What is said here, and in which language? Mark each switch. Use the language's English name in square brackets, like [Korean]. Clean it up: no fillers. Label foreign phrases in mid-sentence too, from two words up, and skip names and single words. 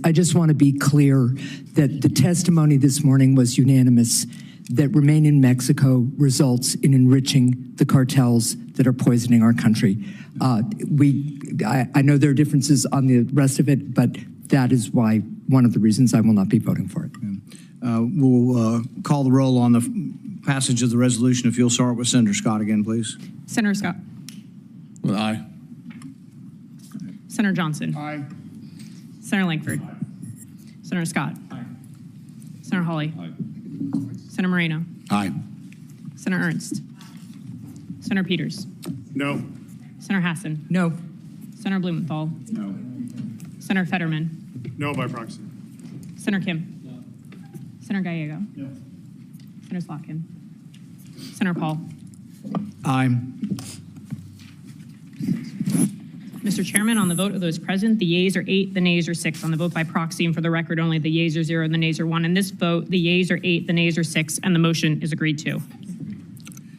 [English] I just want to be clear that the testimony this morning was unanimous, that Remain in Mexico results in enriching the cartels that are poisoning our country. I know there are differences on the rest of it, but that is why one of the reasons I will not be voting for it. We'll call the roll on the passage of the resolution. If you'll start with Senator Scott again, please. Senator Scott. Well, aye. Senator Johnson. Aye. Senator Langford. Aye. Senator Scott. Aye. Senator Hawley. Aye. Senator Moreno. Aye. Senator Ernst. Senator Peters. No. Senator Hassan. No. Senator Blumenthal. No. Senator Fetterman. No by proxy. Senator Kim. No. Senator Gallego. No. Senator Slotkin. Senator Paul. Aye. Mr. Chairman, on the vote of those present, the yeas are 8, the nays are 6. On the vote by proxy, and for the record only, the yeas are 0 and the nays are 1. In this vote, the yeas are 8, the nays are 6, and the motion is agreed to.